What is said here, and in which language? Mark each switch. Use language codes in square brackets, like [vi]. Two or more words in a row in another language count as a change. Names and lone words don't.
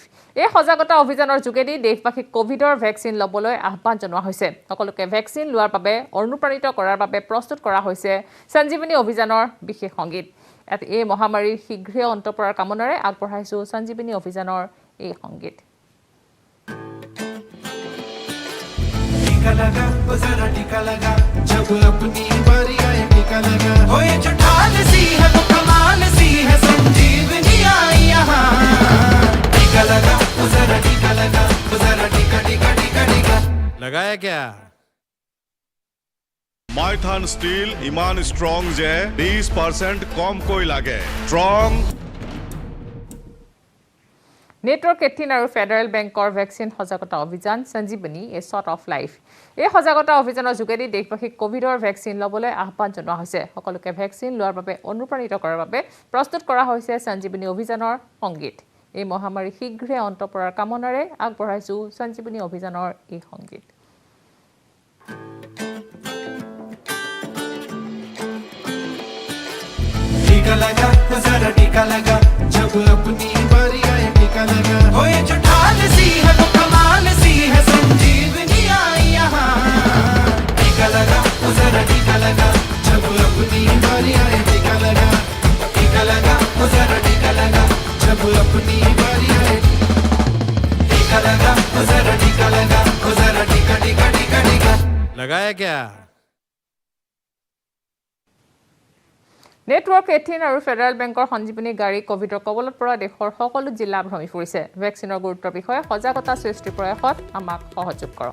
[as] এই সজাগতা অভিযানৰ যোগেদি দেশবাসীক কোভিডৰ ভেকচিন ল'বলৈ আহ্বান জনোৱা হৈছে। সকলোকে ভেকচিন লোৱাৰ বাবে অনুপ্ৰাণিত কৰাৰ বাবে প্ৰস্তুত কৰা হৈছে সঞ্জীৱনী অভিযানৰ বিশেষ সংগীত। এই মহামাৰীৰ শীঘ্ৰে অন্ত পৰাৰ কামনাৰে আগবঢ়াইছোঁ সঞ্জীৱনী অভিযানৰ এই সংগীত। [hi] टीका लगा वो जरा टीका लगा जब अपनी बारी आए टीका लगा हो ये जो ढाल सी है वो कमाल सी है संजीवनी आई यहाँ टीका लगा वो जरा टीका लगा वो जरा टीका टीका टीका टीका लगाया क्या [as] মাইথান ষ্টীল ইমান ষ্ট্ৰং যে 20% কমকৈ লাগে ষ্ট্ৰং নেটৱৰ্ক 18 আৰু ফেডাৰেল বেংকৰ ভেকচিন সজাগতা অভিযান সঞ্জীৱনী [en] A Shot of Life. [as] এই সজাগতা অভিযানৰ যোগেদি দেশবাসীক কোভিডৰ ভেকচিন ল'বলৈ আহ্বান জনোৱা হৈছে। সকলোকে ভেকচিন লোৱাৰ বাবে অনুপ্ৰাণিত কৰাৰ বাবে প্ৰস্তুত কৰা হৈছে সঞ্জীৱনী অভিযানৰ সংগীত। এই মহামাৰী শীঘ্ৰে অন্ত পৰাৰ কামনাৰে আগবঢ়াইছোঁ সঞ্জীৱনী অভিযানৰ এই সংগীত। [hi] टीका लगा वो जरा टीका लगा जब अपनी बारी आए टीका लगा हो ये जो ढाल सी है वो कमाल सी है संजीवनी आई यहाँ टीका लगा वो जरा टीका लगा जब अपनी बारी आए टीका लगा टीका लगा वो जरा टीका लगा जब अपनी बारी आए टीका लगा वो जरा टीका लगा वो जरा टीका टीका टीका टीका लगाया क्या [as] নেটৱৰ্ক 18 আৰু ফেডাৰেল বেংকৰ সঞ্জীৱনী গাড়ী কোভিডৰ কবলত পৰা দেশৰ সকলো জিলা ভ্ৰমি ফুৰিছে। ভেকচিনৰ গুৰুত্বৰ বিষয়ে সজাগতা সৃষ্টিৰ প্ৰয়াসত আমাক সহযোগ কৰক।